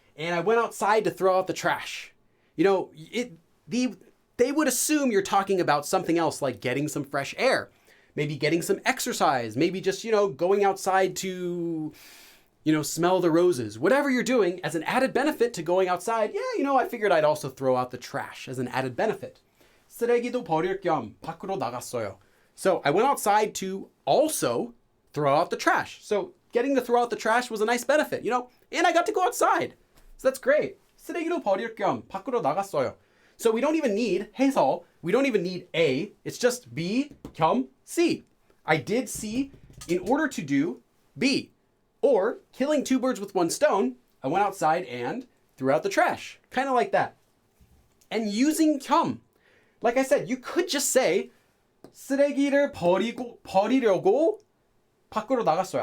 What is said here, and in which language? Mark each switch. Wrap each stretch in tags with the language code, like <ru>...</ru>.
<en>and I went outside to throw out the trash. You know, they would assume you're talking about something else like getting some fresh air, maybe getting some exercise, maybe just, you know, going outside to, you know, smell the roses, whatever you're doing as an added benefit to going outside. Yeah, you know, I figured I'd also throw out the trash as an added benefit.</en> <ko>쓰레기도 버릴 겸 밖으로 나갔어요.</ko> <en>So I went outside to also throw out the trash. So getting to throw out the trash was a nice benefit, you know, and I got to go outside. So that's great.</en> <ko>쓰레기도 버릴 겸 밖으로 나갔어요.</ko> <en>So we don't even need 해서, we don't even need A. It's just B, 겸, C. I did C in order to do B. Or, killing two birds with one stone, I went outside and threw out the trash. Kind of like that. And using 겸. Like I said, you could just say 쓰레기를 버리려고 밖으로 나갔어요.</en>